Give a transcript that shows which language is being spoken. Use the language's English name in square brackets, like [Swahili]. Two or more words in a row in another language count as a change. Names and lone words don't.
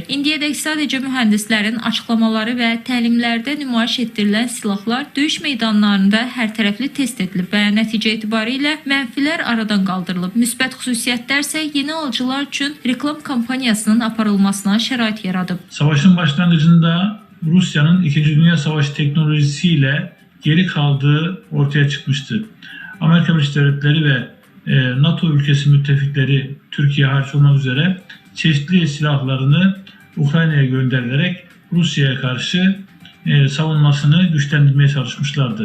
[Azerbaijani] İndiyədək sadəcə mühəndislərin açıqlamaları və təlimlərdə nümayiş etdirilən silahlar döyüş meydanlarında hər tərəfli test edilib və nəticə etibarilə mənfilər aradan qaldırılıb. Müsbət xüsusiyyətlər isə yeni alıcılar üçün reklam kampaniyasının aparılmasına şərait yaradıb. [Turkish] Savaşın başlangıcında Rusya'nın 2. Dünya Savaşı teknolojisiyle geri kaldığı ortaya çıkmıştı. Amerika Birleşik Devletleri ve NATO ülkesi müttefikleri Türkiye hariç olmak üzere çeşitli silahlarını Ukrayna'ya gönderilerek Rusya'ya karşı savunmasını güçlendirmeye çalışmışlardı.